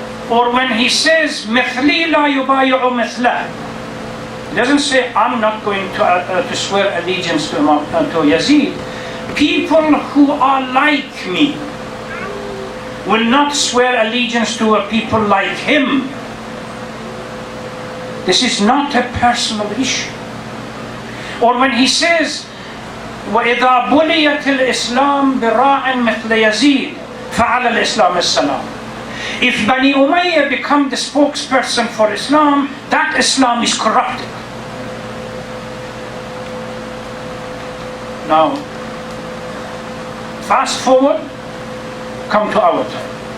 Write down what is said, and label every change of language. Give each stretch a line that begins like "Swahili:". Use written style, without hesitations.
English: Or when he says,
Arabic: مِثْلِي لَا يُبَايِعُ مِثْلَهُ,
English: he doesn't say, I'm not going to swear allegiance to Yazid. People who are like me will not swear allegiance to a people like him. This is not a personal issue. Or when he says,
Arabic: وَإِذَا بُلِيَتِ الْإِسْلَامِ بِرَاعٍ مِثْلَ يَزِيدٍ فَعَلَى الْإِسْلَامِ السَّلَامِ.
English: If Bani Umayyah become the spokesperson for Islam, that Islam is corrupted. Now, fast forward, come to our time.